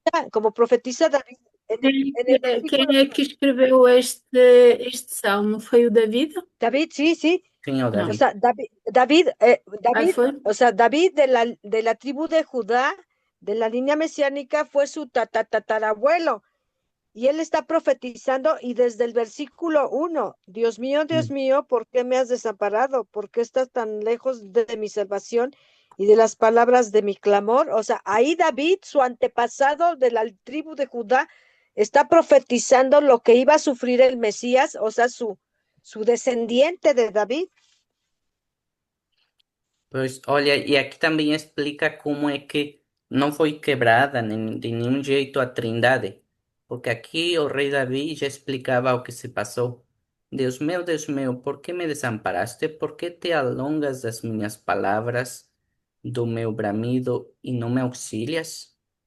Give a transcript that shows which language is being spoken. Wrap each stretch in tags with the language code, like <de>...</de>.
<es>como profetiza David en el versículo,</es> <pt>Quem é que escreveu este salmo? Foi o David?</pt> <es>David, sí, sí.</es> <pt>sim, o O David.</pt> <es>sea, David,</es> <pt>Aí David, foi?</pt> <es>o sea, David de la tribu de Judá, de la línea mesiánica, fue su tatarabuelo. Y él está profetizando y desde el versículo 1, Dios Mm. mío, ¿por qué me has desamparado? ¿Por qué estás tan lejos de mi salvación y de las palabras de mi clamor? O sea, ahí David, su antepasado de la tribu de Judá, está profetizando lo que iba a sufrir el Mesías, o sea, su descendiente de David.</es> <pt>Pois, olha, e aqui também explica como é que não foi quebrada de nenhum jeito a Trindade, porque aqui o rei Davi já explicava o que se passou. Deus meu, por que me desamparaste? Por que te alongas das minhas palavras, do meu bramido e não me auxilias?</pt>